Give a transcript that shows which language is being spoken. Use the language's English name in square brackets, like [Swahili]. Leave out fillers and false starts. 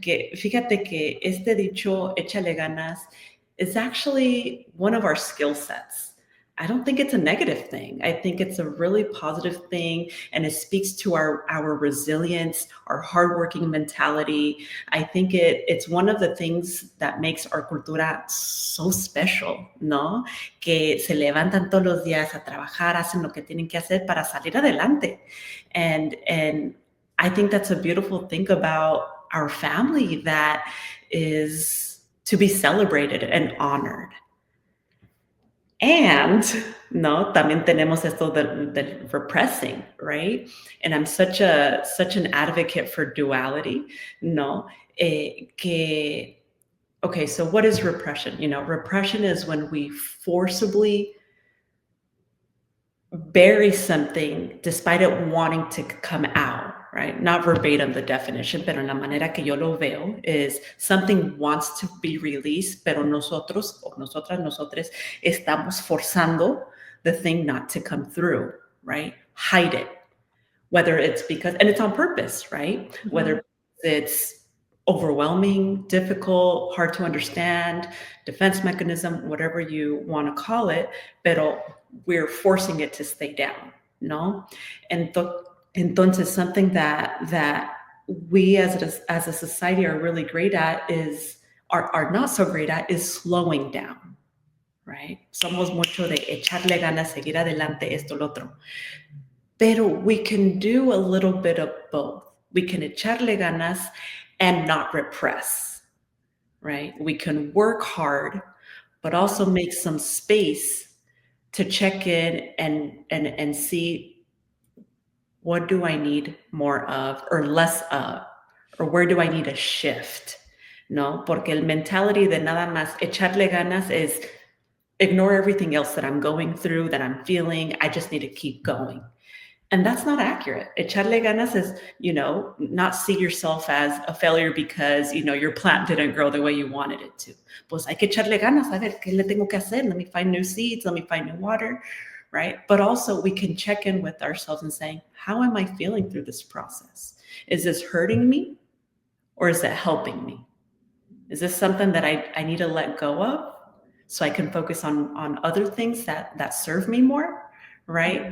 [Spanish] Que fíjate que este dicho, échale ganas, [English] is actually one of our skill sets. I don't think it's a negative thing. I think it's a really positive thing, and it speaks to our resilience, our hardworking mentality. I think it's one of the things that makes our cultura so special, ¿no? [Spanish] Que se levantan todos los días a trabajar, hacen lo que tienen que hacer para salir adelante. [English] And I think that's a beautiful thing about our family that is to be celebrated and honored. [Spanish] And no, también tenemos esto del repressing, right? [English] And I'm such an advocate for duality, no? Okay, so what is repression? Repression is when we forcibly bury something despite it wanting to come out, right? Not verbatim the definition, [Spanish] pero la manera que yo lo veo [English] is something wants to be released, [Spanish] pero nosotros o nosotras, nosotres estamos forzando [English] the thing not to come through, right? Hide it. Whether it's because, and it's on purpose, right? Mhm. Whether it's overwhelming, difficult, hard to understand, defense mechanism, whatever you want to call it, pero we're forcing it to stay down, no? Entonces, something that we as a society are really great at are not so great at is slowing down, right? [Spanish] Somos mucho de echarle ganas, seguir adelante, esto, lo otro. [English] Pero we can do a little bit of both. We can echarle ganas and not repress, right? We can work hard, but also make some space to check in and see, what do I need more of or less of, or where do I need a shift? No, [Spanish] porque el mentality de nada más echarle ganas [English] is ignore everything else that I'm going through, that I'm feeling. I just need to keep going. And that's not accurate. Echarle ganas is, not see yourself as a failure because, your plant didn't grow the way you wanted it to. [Spanish] Pues hay que echarle ganas. A ver, ¿qué le tengo que hacer? [English] Let me find new seeds. Let me find new water, right? But also we can check in with ourselves and saying, how am I feeling through this process? Is this hurting me or is it helping me? Is this something that I need to let go of so I can focus on other things that serve me more, right?